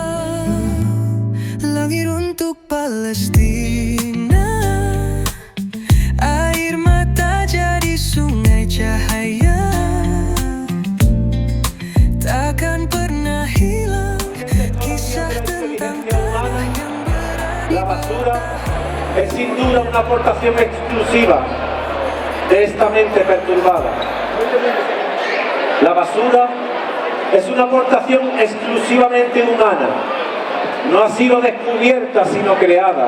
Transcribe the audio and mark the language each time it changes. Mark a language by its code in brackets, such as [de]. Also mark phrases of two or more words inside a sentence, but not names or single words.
[id] Langit untuk Palestina, air mata jadi sungai cahaya, takkan pernah hilang kisah tentang tanah yang berani. [es] La basura es sin duda una aportación exclusiva de esta mente perturbada. La basura es una aportación exclusivamente humana. No ha sido descubierta sino creada.